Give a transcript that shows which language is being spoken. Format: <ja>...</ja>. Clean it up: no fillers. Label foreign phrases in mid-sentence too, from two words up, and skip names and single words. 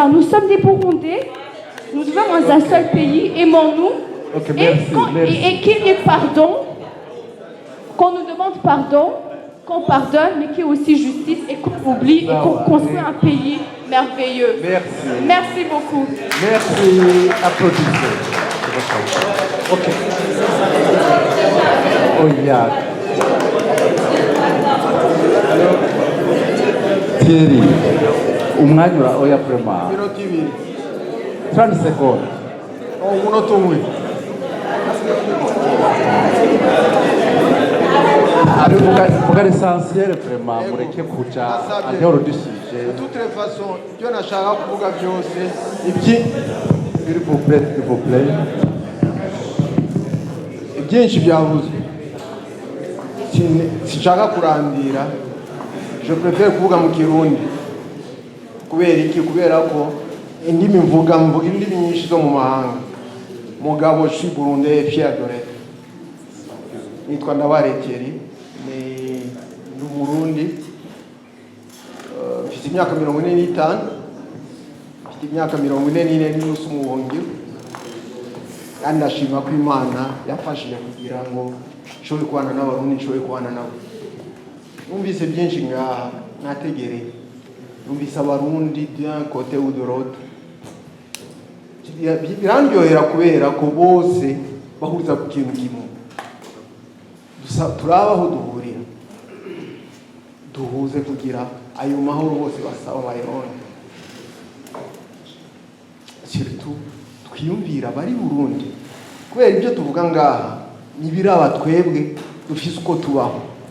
<fr>Nous sommes des Burundais, nous vivons dans un seul pays, aimons-nous. Okay, merci. Et qu'il y ait pardon, qu'on nous demande pardon, qu'on pardonne, mais qu'il y ait aussi justice et qu'on oublie et qu'on construit un pays merveilleux. Merci. Merci beaucoup. Merci. Applaudissez. Ok.</fr> <rn>Oya. Thierry, umwanya oya prema.</rn> <fr>30 secondes.</fr> <rn>Umunota umwe. Vuga</rn> <fr>l'essentiel vraiment</fr> <rn>mureke kuja aho rudishije.</rn> <fr>De toutes les façons,</fr> <rn>ibyo nashaka kuvuga byose</rn> <fr>S'il vous plaît.</fr> <rn>Ibyinshi byavuzwe. Sinshaka kurandira.</rn> <fr>Je préfère</fr> <rn>kuvuga mu Kirundi. Kubera ko indimi mvuga indimi nyinshi zo mu mahanga.</rn> <fr>Mugabo je suis burundais fier de l'être.</fr> <rn>Nitwa Ndabare Thierry, ni Burundi. Mfite imyaka 45. Mfite imyaka 44 n'unusu mu buhungiro. Kandi ndashima ko Imana yafashije kugira ngo nshobore kubana n'abarundi, nshobore kubana nabo. Numvise byinshi ngaha nategereye. Numvise abarundi</rn> <fr>d'un côté ou de l'autre.</fr> <rn>birandyohera kubera ko bose bahuriza ku kintu kimwe. Turaba aho duhurira duhuze kugira ayo mahoro bose basaba bayironke. Surtout twiyumvira bari Burundi kubera ibyo tuvuga ngaha nibiraba twebwe dufise uko tubaho.</rn>